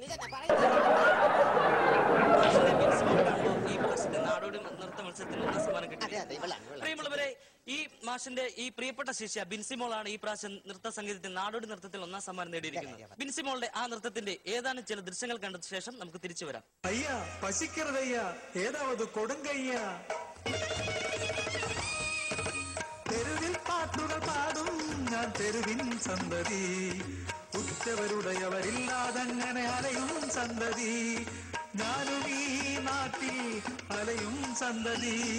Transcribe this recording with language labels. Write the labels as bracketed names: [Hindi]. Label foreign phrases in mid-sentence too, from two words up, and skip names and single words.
[Malayalam] ഈ മാഷിന്റെ നാടോടി നൃത്ത മത്സരത്തിന് ഒന്നാം സമ്മാനം കിട്ടി. പ്രിയമുള്ളവരെ, ഈ മാഷിന്റെ ഈ പ്രിയപ്പെട്ട ശിഷ്യ ബിൻസിമോളാണ് ഈ പ്രാവശ്യം നൃത്ത സംഗീതത്തിൽ നാടോടി നൃത്തത്തിൽ ഒന്നാം സമ്മാനം നേടിയിരിക്കുന്നത്. ബിൻസിമോളുടെ ആ നൃത്തത്തിന്റെ ഏതാനും ചില ദൃശ്യങ്ങൾ കണ്ട ശേഷം നമുക്ക് തിരിച്ചു വരാം. [Tamil] ஐயா பசிக்கிறதையா ஏதாவது கொடுங்கய்யா தெருவில் பாட்டுகள் பாடும் நான் தெருவின் சந்ததி [Malayalam] ഉറ്റവരുടയവരില്ലാതങ്ങനെ അലയും സന്തതി ഞാനും ഈ നാട്ടിൽ അലയും സന്തതി